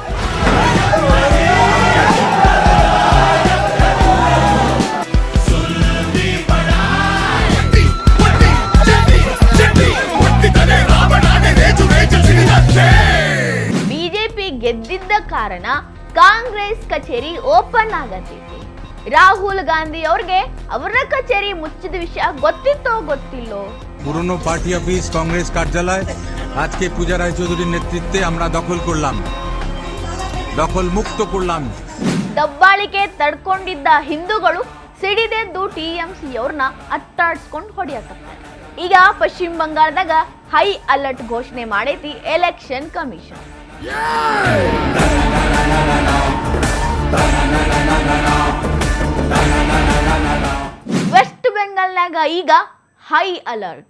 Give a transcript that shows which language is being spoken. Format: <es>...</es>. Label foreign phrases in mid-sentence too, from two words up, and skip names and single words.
<kn>ಬಿಜೆಪಿ ಗೆದ್ದಿದ್ದ ಕಾರಣ ಕಾಂಗ್ರೆಸ್ ಕಚೇರಿ ಓಪನ್ ಆಗತೈತಿ. ರಾಹುಲ್ ಗಾಂಧಿ ಅವ್ರಿಗೆ ಅವರ ಕಚೇರಿ ಮುಚ್ಚಿದ ವಿಷಯ ಗೊತ್ತಿತ್ತೋ ಗೊತ್ತಿಲ್ಲೋ?</kn> <bn>পুরনো</bn> <en>party office</en> <bn>কংগ্রেস কার্যালয় আজকে পূজা রায় চৌধুরীর নেতৃত্বে আমরা দখল করলাম, দখল মুক্ত করলাম.</bn> <kn>ದಬ್ಬಾಳಿಕೆ ತಡ್ಕೊಂಡಿದ್ದ ಹಿಂದೂಗಳು ಸಿಡಿದೆದ್ದು ಟಿಎಂಸಿ ಅವ್ರನ್ನ ಅಟ್ಟಾಡ್ಸ್ಕೊಂಡು ಹೊಡೆಯಕತ್ತಾರೆ. ಈಗ ಪಶ್ಚಿಮ ಬಂಗಾಳದಾಗ</kn> <en>high alert</en> <kn>ಘೋಷಣೆ ಮಾಡೈತಿ</kn> <en>election commission.</en> <kn>ವೆಸ್ಟ್ ಬೆಂಗಾಲ್ನಾಗ ಈಗ</kn> <en>high alert.</en>